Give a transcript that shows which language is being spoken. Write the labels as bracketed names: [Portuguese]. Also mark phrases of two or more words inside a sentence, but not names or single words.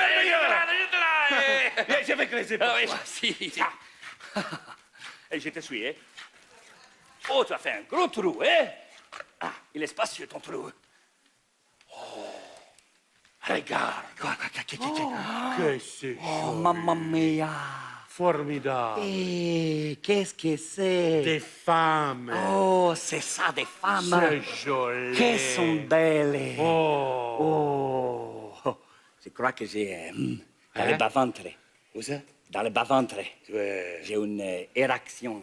[French] Je vais creuser. Ah oui, si. Et je te suis, hein. Oh, tu as fait un gros trou, hein. Ah, il est spacieux, ton trou. Regarde. Que c'est [Italian] Oh, mamma mia. [French] formidable. Qu'est-ce que c'est? Des femmes. Oh, c'est ça, des femmes. C'est joli. Qu'elles sont belles. Oh. Oh, je crois que j'ai dans le bas-ventre. Où ça? Dans le bas-ventre, j'ai une érection.